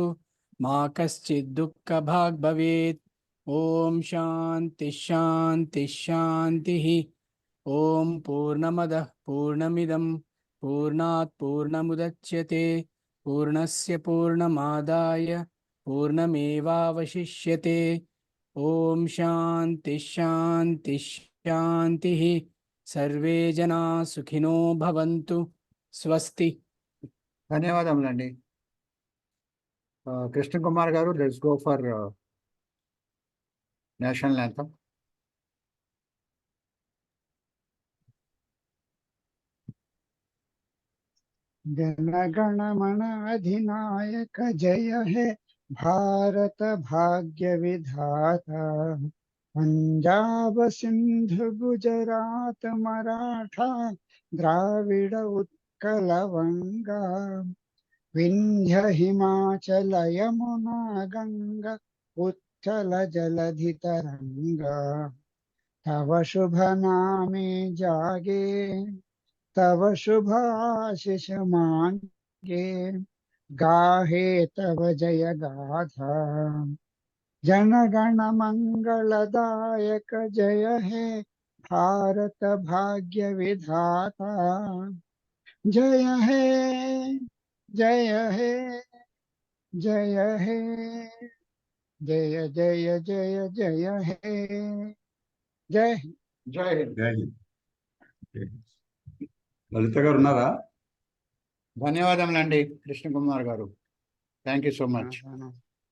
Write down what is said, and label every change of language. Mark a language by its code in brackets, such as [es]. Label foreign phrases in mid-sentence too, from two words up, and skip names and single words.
[sa] मा कश्चित् दुःखभाग् भवेत् ॐ शान्ति शान्ति शान्तिः ॐ पूर्णमदः पूर्णमिदं पूर्णात् पूर्णमुदच्यते पूर्णस्य पूर्णमादाय पूर्णमेवावशिष्यते ॐ शान्ति शान्ति शान्तिः सर्वे जनाः सुखिनो भवन्तु स्वस्ति. [te] ధన్యవాదములండి. కృష్ణ కుమార్ గారు, [en] let's go for national anthem. [bn] জনগণ মন অধিনায়ক জয় হে ভারত ভাগ্য বিধাতা পাঞ্জাব সিন্ধু গুজরাট মারাঠা দ্রাবিড় উৎকল বঙ্গ বিন্ধ্য হিমাচল যমুনা গঙ্গা উৎকল জলধি তরঙ্গ তব শুভ নামে জাগে তব শুভ আশিস মাগে গাহে তব জয় গাথা জনগণ মঙ্গলদায়ক জয় হে ভারত ভাগ্য বিধাতা জয় হে জয় হে জয় হে জয় জয় জয় জয় হে [hi] जय हिंद. जय हिंद. जय हिंद. [te] లలిత గారు ఉన్నారా? ధన్యవాదములండి కృష్ణ కుమార్ గారు. [en] thank you so much.